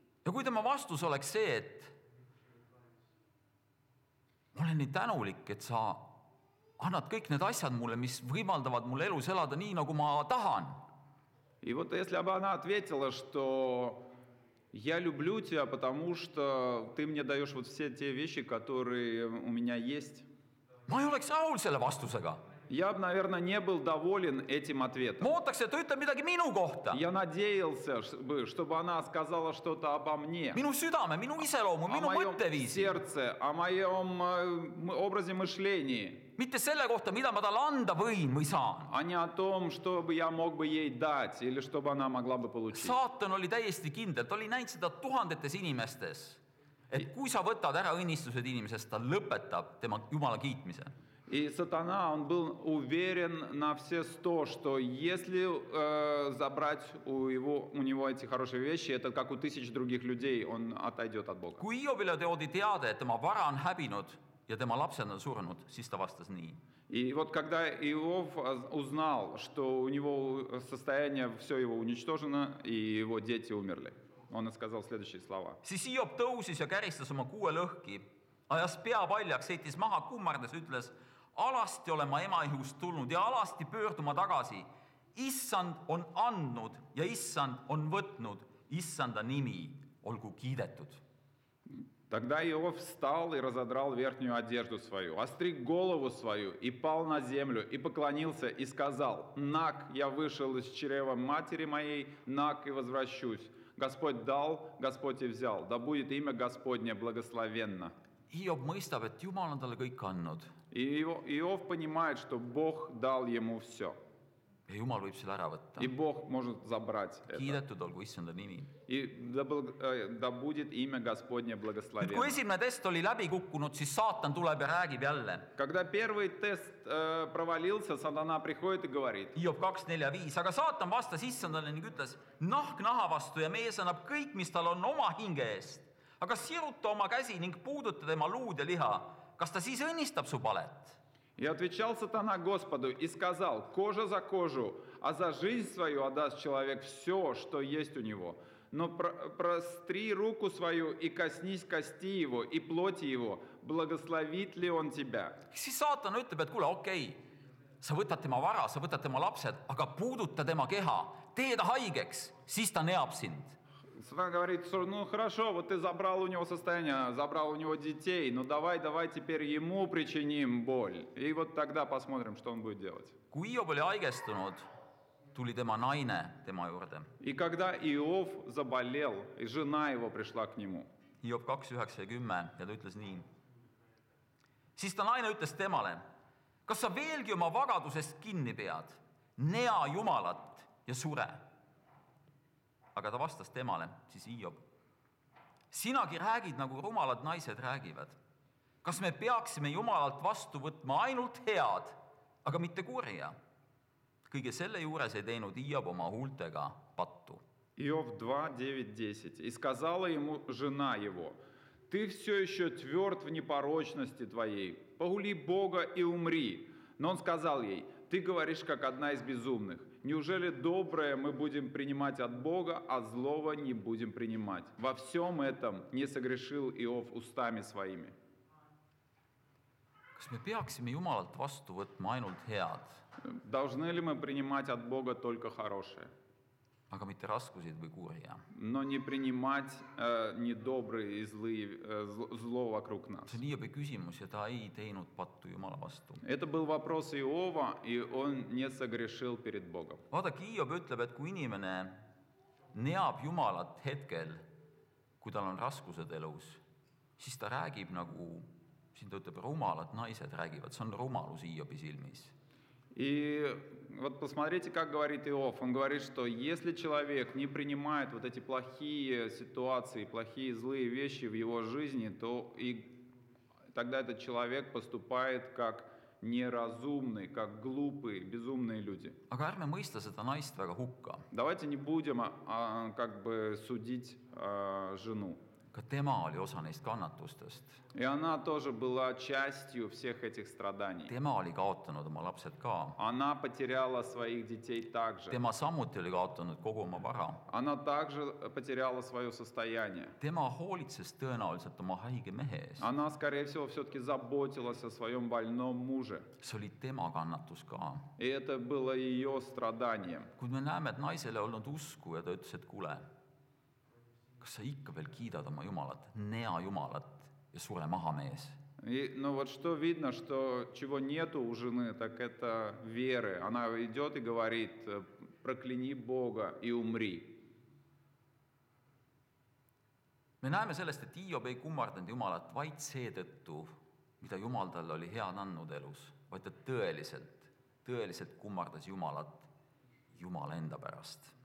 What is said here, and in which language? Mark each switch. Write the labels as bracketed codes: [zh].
[et] Ja kui tema vastus oleks see, et ma olen nii tänulik, et sa annad kõik need asjad mulle, mis võimaldavad mul elus elada nii, nagu ma tahan. [ru] И вот если бы она ответила, что я люблю тебя, потому что ты мне даешь вот все те вещи, которые у меня есть. [et] Ma ei oleks rahul selle vastusega. [ru] Я бы, наверное, не был доволен этим ответом. [et] Ma ootaks, et ta ütleb midagi minu kohta. [ru] Я надеялся, чтобы она сказала что-то обо мне. [et] Minu südame, minu iseloomu, [ru] О [et] minu [ru] моем [et] mõtteviisi. [ru] сердце, о моем образе мышления. [et] Mitte selle kohta, mida ma talle anda võin või saan. [ru] А не о том, что бы я мог бы ей дать, или чтобы она могла бы получить. [et] Saatan oli täiesti kindel, ta oli näinud seda tuhandetes inimestes, et kui sa võtad ära õnnistused inimesest, ta lõpetab tema Jumala kiitmise. [ru] И сатана, он был уверен на все 100, что если забрать у него эти хорошие вещи, это как у 1000 других людей, он отойдет от Бога. [et] Kui Hiobile toodi teade, et tema vara on häbinud ja tema lapsed on surnud, siis ta vastas nii. [ru] И вот когда Иов узнал, что у него состояние, все его уничтожено, и его дети умерли, он сказал следующие слова. [et] Siis Hiob tõusis ja käristas oma 6 lõhki ajas pea paljaks, heitis maha kummardades, ütles, alasti olen ma ema ihust tulnud ja alasti pöörduma tagasi. Issand on andnud ja Issand on võtnud, Issanda nimi olgu kiidetud. [ru] Тогда Иов встал и разодрал верхнюю одежду свою, остриг голову свою и пал на землю, и поклонился, и сказал, «Нак, я вышел из чрева матери моей, нак и возвращусь. Господь дал, Господь и взял, да будет имя Господне благословенно». [et] Hiob mõistab, et Jumal on talle kõik andnud [ru] И Иов понимает, что Бог дал ему все, [et] ja Jumal võib selle ära võtta. [ru] и Бог может забрать это. [et] Kiidetud olgu Issanda nimi. [ru] И да будет имя Господне [et] Kui [ru] благословенно. [et] esimene test oli läbi kukkunud, siis saatan tuleb ja räägib jälle. [ru] Когда первый тест провалился, сатана приходит и говорит, [et] Hiob 2:4-5, aga saatan vastas Issandale ning ütles, nahk naha vastu ja mees annab kõik, mis tal on oma hinge eest. Aga siruta oma käsi ning puuduta tema luud ja liha. Kas ta siis õnnistab su palet? [ru] И отвечал сатана Господу и сказал, кожа за кожу, а за жизнь свою отдаст человек все, что есть у него. Но простри руку свою и коснись кости его и плоти его, благословит ли он тебя? [et] Siis saatan ütleb, et kuule, okei, sa võtad tema vara, sa võtad tema lapsed, aga puuduta tema keha, tee ta haigeks, siis ta neab sind. [ru] Сатана говорит, что ну хорошо, вот ты забрал у него состояние, забрал у него детей, но давай теперь ему причиним боль. И вот тогда посмотрим, что он будет делать. [et] Kui Hiob oli haigestunud, tuli tema naine tema juurde. [ru] И когда Иов заболел, и жена его пришла к нему. [et] Hiob 2:9-10 ja ta ütles nii. Siis ta naine ütles temale, kas sa veelgi oma vagadusest kinni pead, nea Jumalat ja sure. Aga ta vastas temale, siis Hiob, sinagi räägid, nagu rumalad naised räägivad. Kas me peaksime Jumalalt vastu võtma ainult head, aga mitte kurja? Kõige selle juures ei teinud Hiob oma huultega pattu. [ru] Иов 2:9-10. И сказала ему жена его, ты все еще тверд в непорочности твоей, погули Бога и умри. Но он сказал ей, ты говоришь, как одна из безумных. Неужели доброе мы будем принимать от Бога, а злого не будем принимать? Во всем этом не согрешил Иов устами своими. [et] Kas me peaksime Jumalalt vastu võtma ainult head, [ru] Должны ли мы принимать от Бога только хорошее, [et] aga mitte raskusid või kurja? [ru] но не принимать недобрые и зло вокруг нас? [et] See on Hiobi küsimus ja ta ei teinud pattu Jumala vastu. [ru] Это был вопрос Иова, и он не согрешил перед Богом. [et] Vaadake, Hiob ütleb, et kui inimene neab Jumalat hetkel, kui tal on raskused elus, siis ta räägib nagu, siin ta ütleb, rumalad naised räägivad, see on rumalus Hiobi silmis. [ru] И вот посмотрите, как говорит Иов. Он говорит, что если человек не принимает вот эти плохие ситуации, плохие злые вещи в его жизни, то и тогда этот человек поступает как неразумный, как глупые, безумные люди. [et] Aga ärme mõista seda naist väga hukka. [ru] Давайте не будем как бы судить жену. [et] Ka tema oli osa neist kannatustest. [ru] И она тоже была частью всех этих страданий. [et] Tema oli kaotanud oma lapsed ka. [ru] Она потеряла своих детей также. [et] Tema samuti oli kaotanud kogu oma vara. [ru] Она также потеряла свое состояние. [et] Tema hoolitses tõenäoliselt oma haige mehe eest. [ru] Она, скорее всего, все-таки заботилась о своем больном муже. [et] See oli tema kannatus ka. [ru] И это было ее страданием. [et] Kuid me näeme, et naisele ei olnud usku ja ta ütles, et kuule, kas sa ikka veel kiidad oma Jumalat, nea Jumalat ja sure maha mees. [ru] Но вот что видно, что чего нету у жены, так это веры. Она идет и говорит, прокляни Бога и умри. [et] Me näeme sellest, et Hiob ei kummardanud Jumalat vaid seetõttu, mida Jumal talle oli head andnud elus, vaid ta tõeliselt kummardas Jumalat Jumala enda pärast.